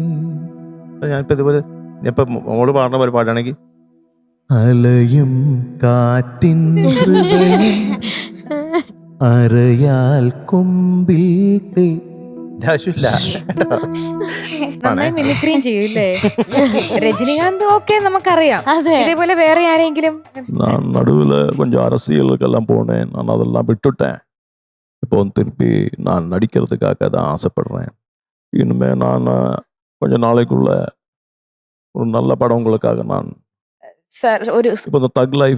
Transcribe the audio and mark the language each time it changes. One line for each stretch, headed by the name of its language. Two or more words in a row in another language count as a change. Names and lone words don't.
Malayalam: ഞാനിപ്പോ ഇതുപോലെ ഇപ്പൊ മോള് പാടുന്ന പോലെ പാടുകയാണെങ്കിൽ അലയും കാറ്റിൻ ഹൃദയം അരയാൽ കൊമ്പിൽ തേങ്ങി. ആവശ്യമില്ല. നന്നായി മിമിക്രിയും ചെയ്യൂല്ലേ രജനികാന്ത്? ഓക്കെ, നമുക്കറിയാം. ഇതേപോലെ വേറെ ആരെങ്കിലും?
Tamil: நான் நடுவில் கொஞ்சம் அரசியலுக்கெல்லாம் போனேன், நான் அதெல்லாம் விட்டுட்டேன். இப்போ திருப்பி நான் நடிக்கிறதுக்காக தான் ஆசைப்படுறேன். இனிமே நான் கொஞ்ச நாளைக்குள்ள ஒரு நல்ல படம் உங்களுக்காக நான் சார் ஒரு இப்போ இந்த தக் லைஃப்